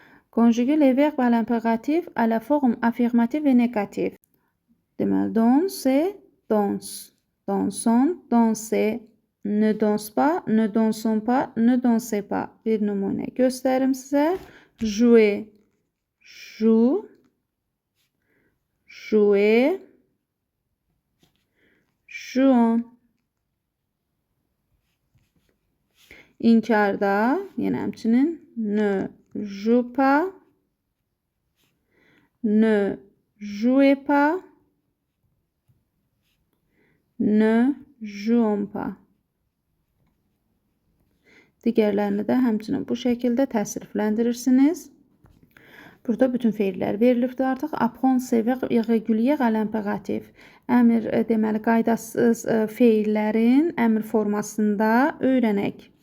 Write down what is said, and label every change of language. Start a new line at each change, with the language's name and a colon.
French: Conjuguer les verbes à l'impératif à la forme affirmative et négative. Deməli, danse, danse. Dansons, dansez. Ne danse pas, ne dansons pas, ne dansez pas.
Azerbaijani: Bir nümunə göstərim sizə.
French: Jouer, joue. Jouer, jouons.
Azerbaijani: İnkarda, yenə həmçinin
French: ne joue pas, ne jouez pas, ne jouons pas.
Azerbaijani: Digərlərini də həmçinin bu şəkildə təsrifləndirirsiniz. Burada bütün feillər verilibdir artıq.
French: Apprendre ces verbes irréguliers à l'impératif.
Azerbaijani: Əmr deməli qaydasız feillərin əmr formasında öyrənək.